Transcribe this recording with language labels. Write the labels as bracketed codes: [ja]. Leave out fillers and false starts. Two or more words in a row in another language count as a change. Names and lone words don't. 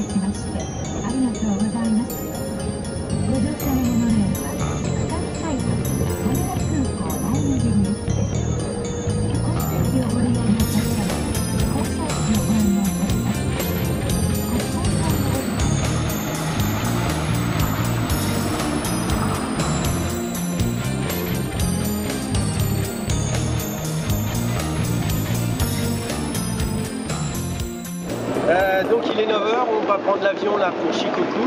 [ja] ましてありがとうございます。ご乗車のモノレールは2つ開発羽田空港第二便行きです。この席をご利用の方は降車時のご案内をいたします。ご乗車の [fr] Donc il est 9 h, on va prendre l'avion là pour Shikoku.